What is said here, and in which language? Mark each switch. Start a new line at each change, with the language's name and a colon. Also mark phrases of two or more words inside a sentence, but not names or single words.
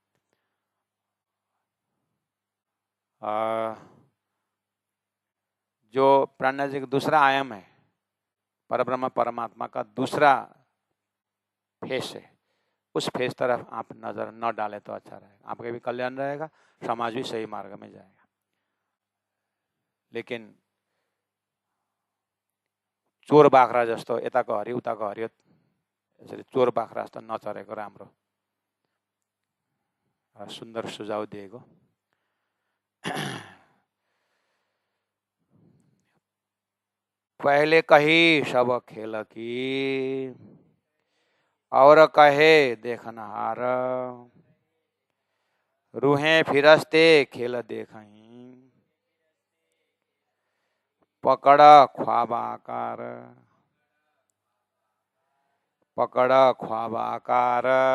Hindi: जो प्राणा जी का दूसरा आयाम है, परब्रह्म परमात्मा का दूसरा फेस है, उस फेस तरफ आप नजर न डालें तो अच्छा रहेगा, आपका भी कल्याण रहेगा, समाज भी सही मार्ग में जाएगा।
Nepali: लेकिन चोर बाख्रा जस्तो यताको हरियो उताको हरियो, यसरी चोर बाख्रा जस्तो नचरेको राम्रो। सुन्दर सुझाव दिएको।
Hindi: पहले कही सब खेल की, और कहे देखनहार, रूहें फिरस्ते खेल देखहीं, पकड़ ख्वाब आकार, पकड़ ख्वाब आकार।